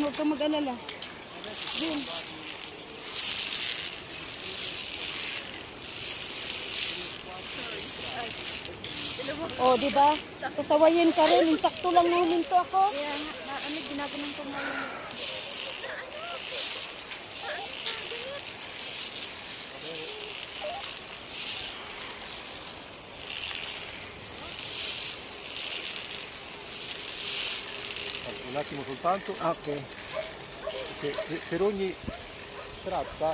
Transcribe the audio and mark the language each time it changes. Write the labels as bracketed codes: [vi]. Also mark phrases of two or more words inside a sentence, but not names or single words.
[tl] Huwag kang mag-alala. Yun. Oh, di ba? Kasawayin ka rin. Insakto lang na huminto ako. Kaya nga, ginaganon ko ngayon. [it] Un attimo soltanto, Ok. che per ogni tratta